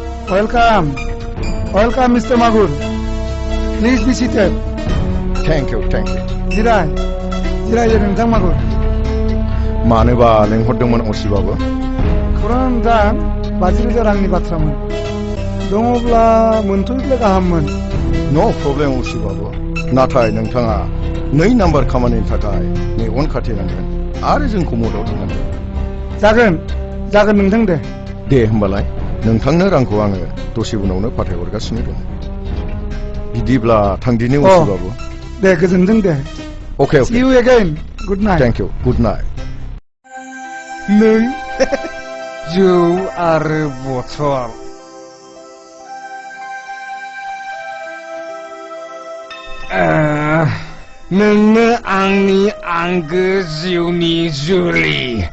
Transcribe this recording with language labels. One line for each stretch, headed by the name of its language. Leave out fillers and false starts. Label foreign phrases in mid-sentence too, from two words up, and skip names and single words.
English: Welcome. Welcome, Mr. Magur. Please be seated. Thank you.
Bodo: जिरायो नोंथां मागुर. मानोबा लेंहरदोंमोन असिबाबो? खौरां दा 50,000 रांनि बाथ्रामोन. दङब्ला मोनथ'योब्ला गाहाममोन.
English: No problem
Bodo: असिबाबो. नाथाय नोंथाङा 2 नाम्बार खामानिनि थाखाय मेगन खाथेनांगोन आरो जोंखौ मदद होनांगोन. जागोन नोंथां दे. दे होमबालाय नोंथांनो रांखौ आङो दसे उनावनो फाथायहरगासिनो दं. बिदिब्ला थांदिनि असिबाबो. दे गोजोनथों दे.
English: Okay. See you again. Good night. Thank you. Good night.
Bodo: नों जौ आरो बथल. नोंनो आंनि आंगो जिउनि जुलि.